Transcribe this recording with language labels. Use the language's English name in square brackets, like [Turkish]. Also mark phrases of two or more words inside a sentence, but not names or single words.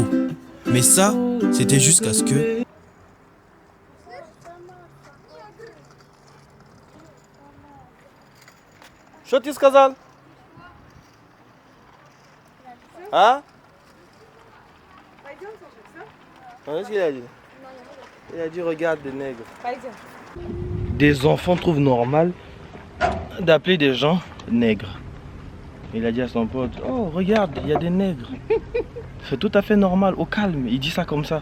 [French] Mais ça, c'était jusqu'à ce que... [Russian] Что ты сказал? А? [French] Qu'est-ce qu'il a dit? Il a dit regarde des nègres. Des enfants trouvent normal d'appeler des gens nègres. Il a dit à son pote, oh regarde, il y a des nègres. C'est tout à fait normal, au calme, il dit ça comme ça.